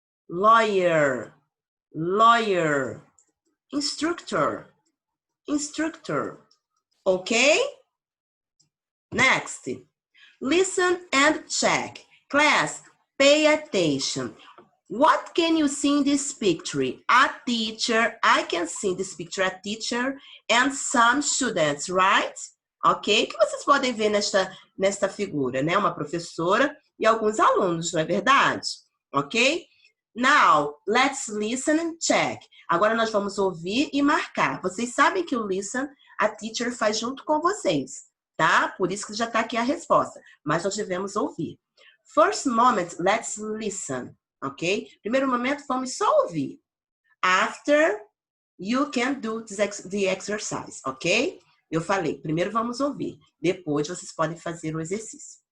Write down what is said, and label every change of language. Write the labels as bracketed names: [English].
[English] Lawyer, lawyer. Instructor, instructor. Okay? Next. Listen and check. Class, pay attention. What can you see in this picture? A teacher. I can see in this picture a teacher and some students, right? Ok? [Portuguese] O que vocês podem ver nesta figura, né? Uma professora e alguns alunos, não é verdade? [English] Ok? Now, let's listen and check. [Portuguese] Agora nós vamos ouvir e marcar. Vocês sabem que o listen, a teacher faz junto com vocês, tá? Por isso que já está aqui a resposta. Mas nós devemos ouvir. [English] First moment, let's listen. Ok? [Portuguese] Primeiro momento, vamos só ouvir. [English] After, you can do the exercise. Ok? [Portuguese] Eu falei, primeiro vamos ouvir. Depois vocês podem fazer o exercício.